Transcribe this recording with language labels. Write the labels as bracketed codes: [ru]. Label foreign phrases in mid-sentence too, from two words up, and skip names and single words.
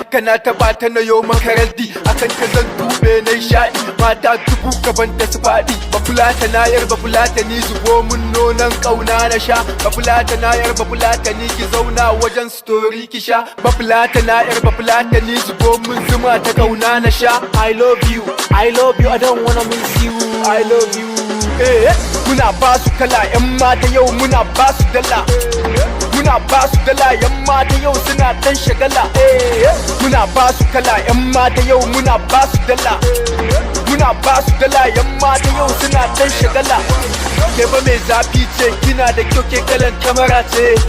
[ha] Kana taɓa ta na yo maka raddi, akan ka zan tube na yi shaɗi. Mata dubu gaban ta su faɗi. Bafulata na yar bafulata ni zubo mun nonon ƙauna na sha. Bafulata na yar bafulata ni ki zauna wajen story ki sha. Bafulata na yar bafulata ni zubo mun zuma ta ƙauna na sha. [en] I love you, I love you, I don't wanna miss you. I love you. [ha] Eh, muna ba su kala, 'yan mata yau muna ba su dala. Muna ba su dala, 'yan mata yau suna ɗan shagala. Eh, muna ba su kala, 'yan mata yau muna ba su dala. Muna ba su dala, 'yan mata yau suna ɗan shagala. Ke ba mai zafi ce, kina da kyau, ke kalan kamara ce.